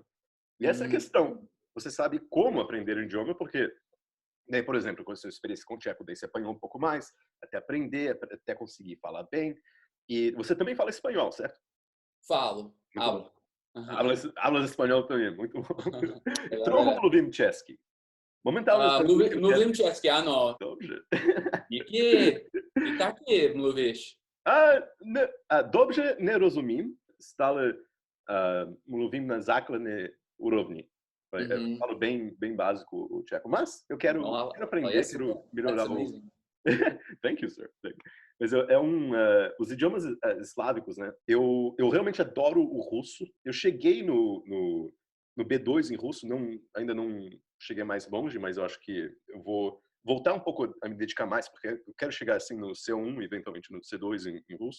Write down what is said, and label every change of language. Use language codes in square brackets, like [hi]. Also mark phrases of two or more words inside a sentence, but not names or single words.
[pt] E essa é a questão. Você sabe como aprender um idioma porque, né, por exemplo, com a sua experiência com o tcheco, daí você apanhou um pouco mais, até aprender, até conseguir falar bem. E você também fala espanhol, certo? Falo. Muito bom. Hablas espanhol também, muito bom. [cs] Trochu [pt] É. [cs] mluvím česky. Momentálně Mluvím česky, ano. Dobře. I taky mluvíš. Dobře nerozumím, stále mluvím na základné úrovni. [pt] Eu falo bem básico o tcheco, mas eu quero aprender, quero melhorar o... [en] Thank you, sir. Thank you. [pt] Mas os idiomas eslávicos, né? Eu realmente adoro o russo. Eu cheguei no B2 em russo, ainda não cheguei mais longe, mas eu acho que eu vou voltar um pouco a me dedicar mais, porque eu quero chegar assim no C1 e eventualmente no C2 em russo.